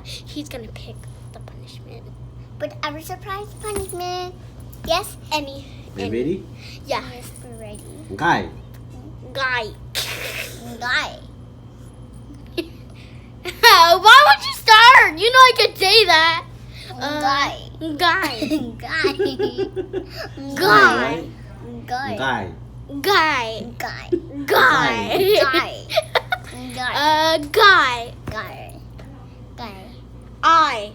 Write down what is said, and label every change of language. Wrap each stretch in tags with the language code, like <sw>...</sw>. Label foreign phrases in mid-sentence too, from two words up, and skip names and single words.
<en>He's gonna pick the punishment. But our surprise punishment. Yes. You ready? Yeah, Yes, we're ready. Guy. guy. Guy. Why would you start? You know I could say that. Guy. Guy. Guy. Guy. Guy. Guy. Guy. Guy. Guy. Guy. Guy. Guy. Guy. Guy. I.</en>